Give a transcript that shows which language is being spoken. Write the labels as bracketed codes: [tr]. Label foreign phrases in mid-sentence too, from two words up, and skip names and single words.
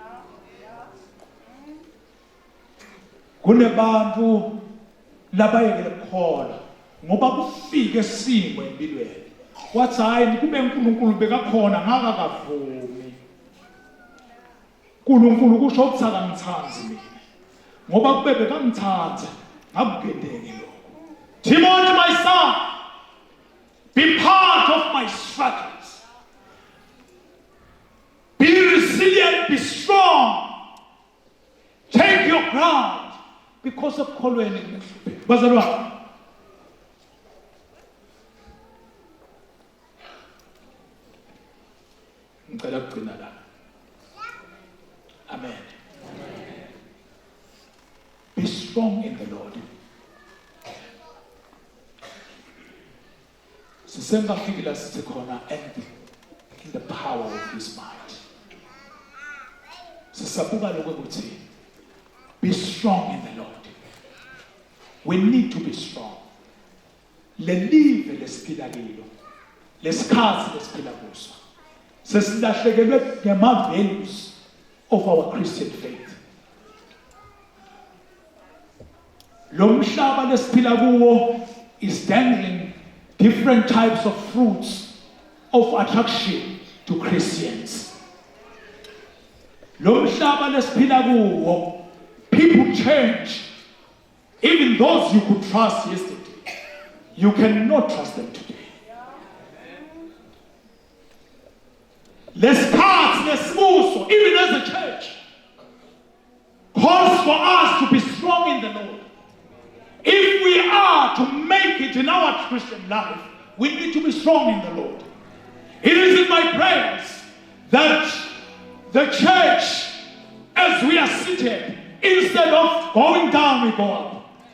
[nd] Kunebantu labayekele ukukholwa ngoba kufike isimo empilweni. Wathi hayi kube uNkulunkulu bekakhona ngakakavumi. uNkulunkulu kusho ukuthi akangithanzi mina. Ngoba kube bekangithanza ngakugedeke lokho. [en] Timothy, my son, be part of my struggles. Be resilient, be strong. Take your ground because of [nd] kholweni kuhlupheka. Bazalwane. Ngicela ukugcina la. Amen. [en] Be strong in the Lord. [nd] Sisengafika sithi khona [en] and in the power of his might. [nd] Sisabuka lokho ukuthi [en] be strong in the Lord. We need to be strong. [nd] Lelive lesiphila kilo. Lesikhathi lesiphila kuso. Sesilahlekelwe ngama- [en] values of our Christian faith. [nd] Lo mhlaba lesiphila kuwo [en] is dangling different types of fruits of attraction to Christians. [nd] Lo mhlaba lesiphila kuwo, [en] people change. Even those you could trust yesterday, you cannot trust them today. [nd] Lesikhathi lesibuso, [en] even as a church, calls for us to be strong in the Lord. If we are to make it in our Christian life, we need to be strong in the Lord. It is in my prayers that the church, as we are seated, instead of going down, we go up.